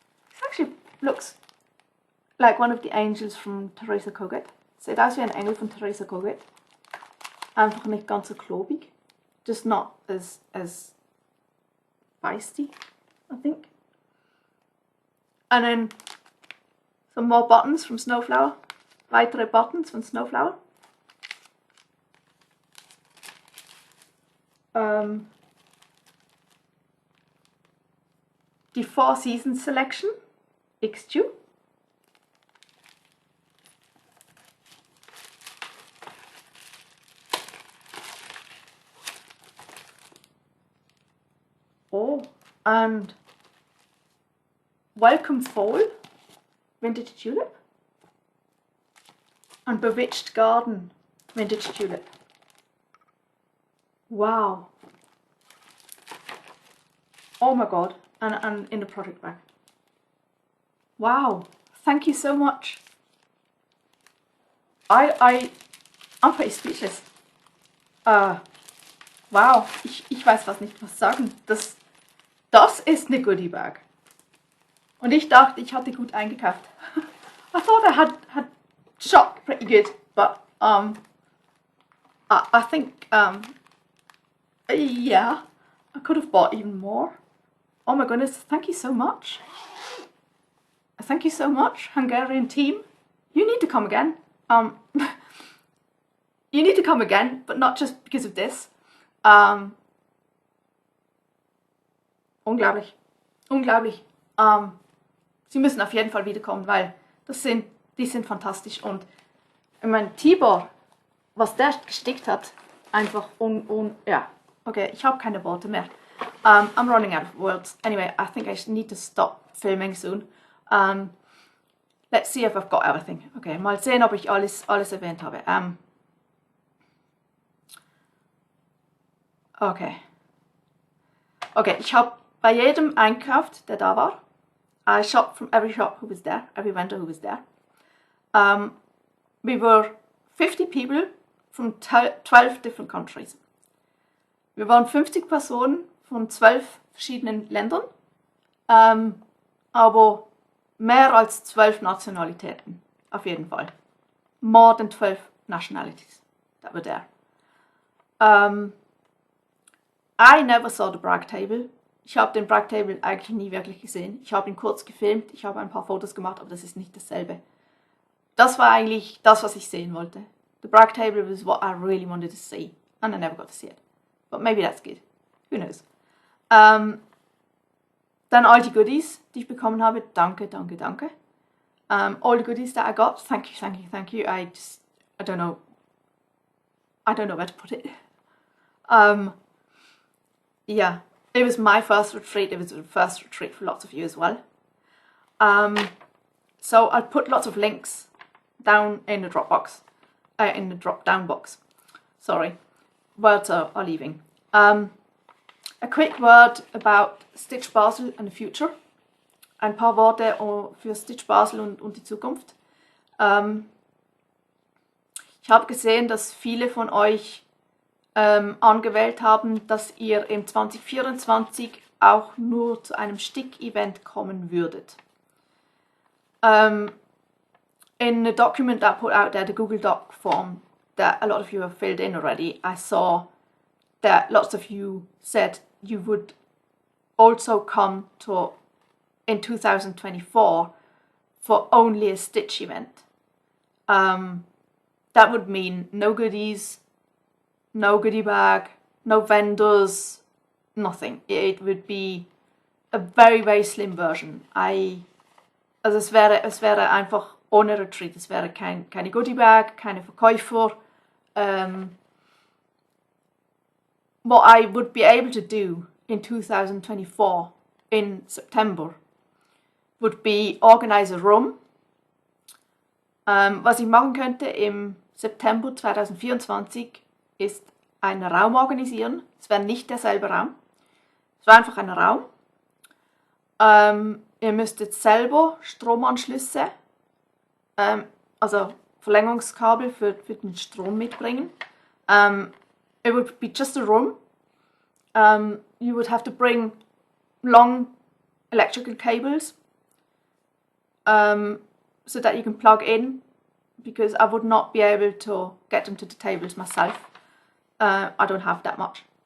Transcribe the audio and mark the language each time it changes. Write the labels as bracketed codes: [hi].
[en] This actually looks like one of the angels from Theresa Koget. [de] Sieht aus wie ein Engel von Theresa Koget. Einfach nicht ganz so klobig. [en] Just not as feisty, I think. And then some more buttons from Snowflower. [de] Weitere Buttons von Snowflower. Die Four Seasons Selection, XJu. [en] Oh, and Welcome Fall, Vintage Tulip. And Bewitched Garden, Vintage Tulip. Wow. Oh my god. And in the project bag. Wow. Thank you so much. I'm pretty speechless. Wow. [de] Ich weiß fast nicht was sagen. Das ist eine Goodie Bag. Und ich dachte, ich hatte gut eingekauft. [en] I thought I had shot pretty good, but I think yeah, I could have bought even more. Oh my goodness, thank you so much. Thank you so much, Hungarian team. You need to come again. You need to come again, but not just because of this. [de] Unglaublich. Unglaublich. Sie müssen auf jeden Fall wiederkommen, weil die sind fantastisch. Und ich meine, Tibor, was der gestickt hat, einfach ja. Okay, ich habe keine Worte mehr. [en] I'm running out of words. Anyway, I think I need to stop filming soon. Let's see if I've got everything. [de] Okay, mal sehen, ob ich alles erwähnt habe. Okay. Okay, ich habe bei jedem einkauft, der da war. [en] I shopped from every shop who was there, every vendor who was there. We were 50 people from 12 different countries. [de] Wir waren 50 Personen von 12 verschiedenen Ländern, aber mehr als 12 Nationalitäten, auf jeden Fall. [en] More than 12 nationalities that were there. I never saw the brag table. [de] Ich habe den brag table eigentlich nie wirklich gesehen. Ich habe ihn kurz gefilmt, ich habe ein paar Fotos gemacht, aber das ist nicht dasselbe. Das war eigentlich das, was ich sehen wollte. [en] The brag table was what I really wanted to see, and I never got to see it. But maybe that's good. Who knows? [de] Dann all die Goodies, die ich bekommen habe. Danke, danke, danke. [en] All the goodies that I got. Thank you, thank you, thank you. I don't know where to put it. Yeah, it was my first retreat. It was the first retreat for lots of you as well. So I'll put lots of links down in the Dropbox. In the drop-down box. Sorry. Words are leaving. A quick word about StitchBasel and the future. [de] Ein paar Worte für StitchBasel und die Zukunft. Ich habe gesehen, dass viele von euch angewählt haben, dass ihr im 2024 auch nur zu einem Stick-Event kommen würdet. [en] In the document that I put out there, the Google Doc form that a lot of you have filled in already, I saw that lots of you said you would also come to in 2024 for only a Stitch event. That would mean no goodies, no goodie bag, no vendors, nothing. It would be a very, very slim version. [de] Also es wäre einfach ohne Retreat. Es wäre keine Goodie Bag, keine Verkäufer. [en] What I would be able to do in 2024 in September would be organize a room. [de] Was ich machen könnte im September 2024 ist einen Raum organisieren. Es wäre nicht derselbe Raum. Es war einfach ein Raum. Ihr müsstet selber Stromanschlüsse, also Verlängerungskabel für den Strom mitbringen. [en] It would be just a room. You would have to bring long electrical cables so that you can plug in, because I would not be able to get them to the tables myself. I don't have that much.